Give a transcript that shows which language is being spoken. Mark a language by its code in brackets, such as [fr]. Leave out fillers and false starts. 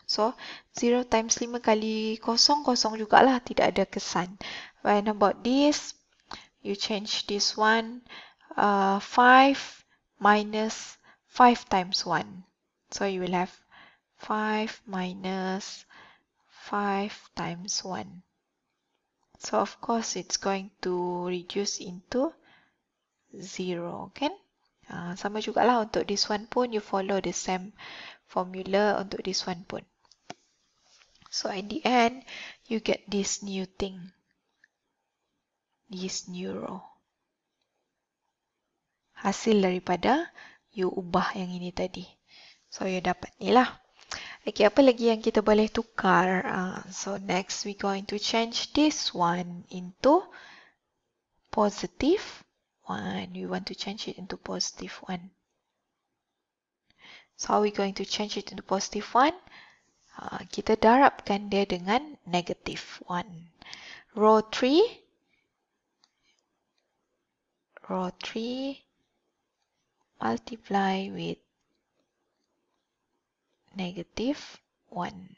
[ms] So 0 times 5 kali kosong, kosong jugalah, tidak ada kesan. [en] When about this, you change this one, 5 minus 5 times 1. So you will have 5 minus 5 times 1. So of course it's going to reduce into 0, kan? [ms] Sama jugalah untuk [en] this one pun, you follow the same formula untuk this one pun. So at the end, you get this new thing, this new row. [ms] Hasil daripada [en] you [ms] ubah yang ini tadi. So you dapat ni lah. Okay, apa lagi yang kita boleh tukar? [en] So next we going to change this one into positive 1. We want to change it into positive 1. So how we going to change it into positive 1? [ms] Kita darabkan dia dengan [en] negative 1. Row 3 multiply with negative 1.